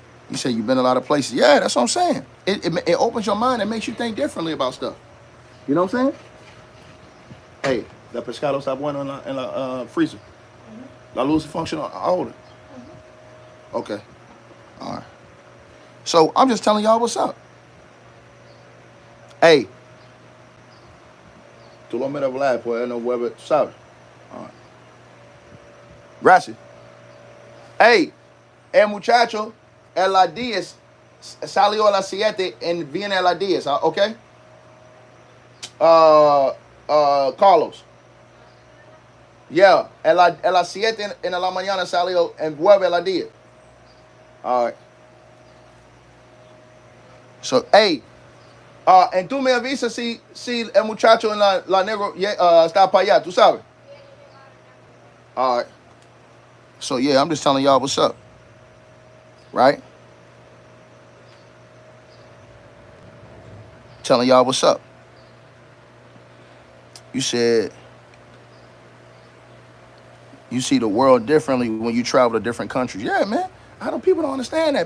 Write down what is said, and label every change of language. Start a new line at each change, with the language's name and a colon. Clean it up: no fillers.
English: You say you've been a lot of places. Yeah, that's what I'm saying. It opens your mind and makes you think differently about stuff. You know what I'm saying? Hey, the
Spanish: pescado está bueno en la
English: freezer.
Spanish: La luz funciona ahora.
English: Okay. All right. So I'm just telling y'all what's up. Hey.
Spanish: Tú lo miras hablar, pues no vuelve, ¿sabes?
English: All right.
Spanish: Gracias. Hey, el muchacho, a las 10, salió a las 7 y viene a las 10, ¿ok? Carlos.
English: Yeah,
Spanish: a las 7 en la mañana salió y vuelve a las 10.
English: All right. So, hey, and
Spanish: tú me avisas si el muchacho en la negro está para allá, tú sabes.
English: All right. So, yeah, I'm just telling y'all what's up. Right? Telling y'all what's up. You said you see the world differently when you travel to different countries. Yeah, man. People don't understand that.